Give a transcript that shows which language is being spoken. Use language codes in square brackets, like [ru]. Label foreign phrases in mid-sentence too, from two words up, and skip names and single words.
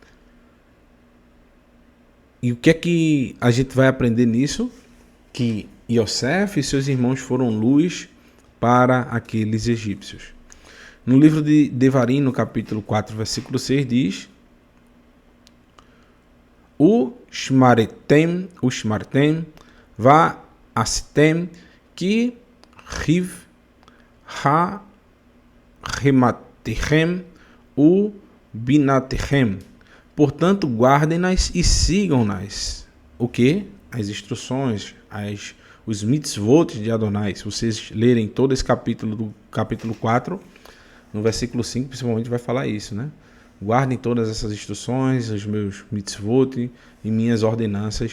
[pt] E o que é que a gente vai aprender nisso? Que Iosef e seus irmãos foram luz para aqueles egípcios. No livro de Devarim, no capítulo 4, versículo 6, diz: [he] ושמרתם, ועשיתם, כי היא חכמתכם, ובינתכם. [pt] Portanto, guardem-nas e sigam-nas. O que? As instruções, os mitzvot de Adonai. Se vocês lerem todo esse capítulo, do capítulo 4, no versículo 5, principalmente vai falar isso, né? Guardem todas essas instruções, os meus mitzvot e minhas ordenanças.